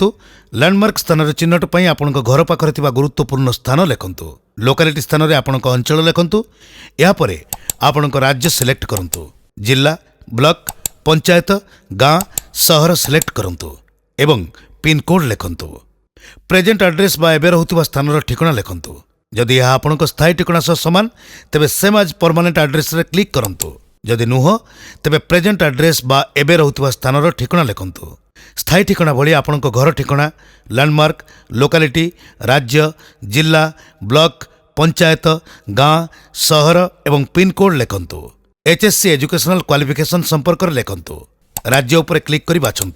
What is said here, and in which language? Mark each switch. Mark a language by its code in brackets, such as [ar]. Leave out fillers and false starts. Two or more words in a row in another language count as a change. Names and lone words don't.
[or] ଲ୍ୟାଣ୍ଡମାର୍କ ସ୍ଥାନରେ ଚିହ୍ନଟ ପାଇଁ ଆପଣଙ୍କ ଘର ପାଖରେ ଥିବା ଗୁରୁତ୍ୱପୂର୍ଣ୍ଣ ସ୍ଥାନ ଲେଖନ୍ତୁ। ଲୋକାଲିଟି ସ୍ଥାନରେ ଆପଣଙ୍କ ଅଞ୍ଚଳ ଲେଖନ୍ତୁ। ଏହାପରେ ଆପଣଙ୍କ ରାଜ୍ୟ ସିଲେକ୍ଟ କରନ୍ତୁ। ଜିଲ୍ଲା, ବ୍ଲକ, ପଞ୍ଚାୟତ, ଗାଁ, ସହର ସିଲେକ୍ଟ କରନ୍ତୁ ଏବଂ ପିନ୍କୋଡ୍ ଲେଖନ୍ତୁ। [en] present address [or] ବା ଏବେ ରହୁଥିବା ସ୍ଥାନର ଠିକଣା ଲେଖନ୍ତୁ। ଯଦି ଏହା ଆପଣଙ୍କ ସ୍ଥାୟୀ ଠିକଣା ସହ ସମାନ ତେବେ [en] same as permanent address [or] ରେ କ୍ଲିକ କରନ୍ତୁ। ଯଦି ନୁହ ତେବେ [en] present address [or] ବା ଏବେ ରହୁଥିବା ସ୍ଥାନର ଠିକଣା ଲେଖନ୍ତୁ। ସ୍ଥାୟୀ ଠିକଣା ଭଳି ଆପଣଙ୍କ ଘର ଠିକଣା, ଲ୍ୟାଣ୍ଡମାର୍କ, ଲୋକାଲିଟି, ରାଜ୍ୟ, ଜିଲ୍ଲା, ବ୍ଲକ, ପଞ୍ଚାୟତ, ଗାଁ, ସହର ଏବଂ [en] pin code [or] ଲେଖନ୍ତୁ। [en] HSC educational qualification [or] ସମ୍ପର୍କ ରେ ଲେଖନ୍ତୁ। ରାଜ୍ୟ ଉପରେ କ୍ଲିକ କରି ବାଛନ୍ତୁ।